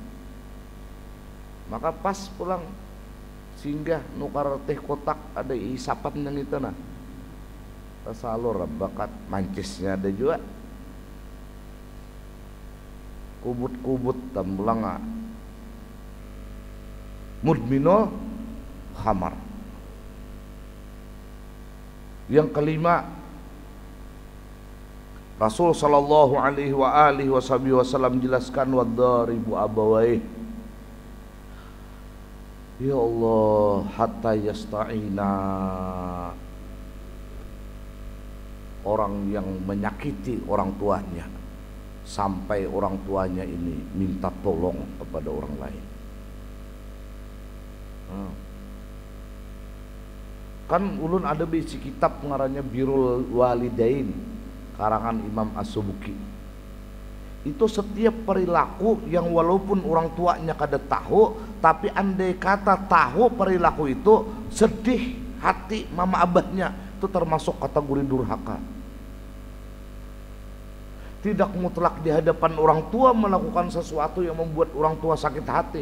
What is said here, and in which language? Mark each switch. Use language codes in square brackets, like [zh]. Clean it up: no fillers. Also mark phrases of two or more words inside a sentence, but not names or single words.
[bjn] maka pas pulang singgah nukar teh kotak ada isapan yang itu nah salur bakat mancisnya ada juga kubut-kubut tambulanga [ar] مدمن الخمر. [id] Yang kelima, Rasul [ar] صلى الله عليه وسلم [id] jelaskan [ar] وضارب أبويه. يا الله، حتى يستعين. [id] Orang yang menyakiti orang tuanya sampai orang tuanya ini minta tolong kepada orang lain. [bjn] Kan ulun ada bisi kitab ngarannya Birrul Walidain karangan Imam As-Subuki. Itu setiap perilaku yang walaupun orang tuanya kada tahu, tapi andai kata tahu perilaku itu, sedih hati mama abahnya, itu termasuk kategori durhaka. [id] Tidak mutlak di hadapan orang tua melakukan sesuatu yang membuat orang tua sakit hati.